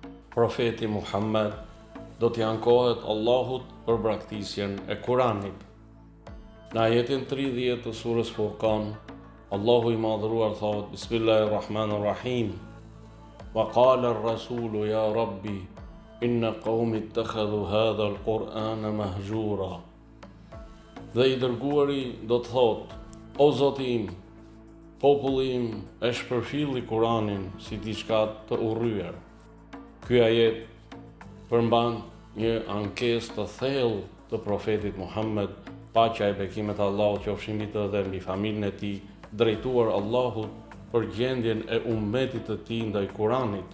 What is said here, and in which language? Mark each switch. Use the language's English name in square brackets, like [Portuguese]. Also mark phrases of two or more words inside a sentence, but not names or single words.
[Albanian] Profeti Muhammed do t'i ankohet Allahut për braktisjen e Kuranit. Në ajetin 30 të surës Furqan, Allahu i madhëruar thot: Bismillahirrahmanirrahim. [Arabic] وقال الرسول يا رب إن قومي اتخذوا هذا القرآن مهجورا. [Albanian] Dhe i dërguari do të thot: O Zoti im, populli im e shpërfilli Kuranin si diçka të urryer. Ky ajet përmban një ankesë të thellë të profetit Muhammed, paqja e bekimet e Allahut qofshin mbi të dhe mbi familjen e tij, drejtuar Allahut për gjendjen e ummetit të tij ndaj Kuranit.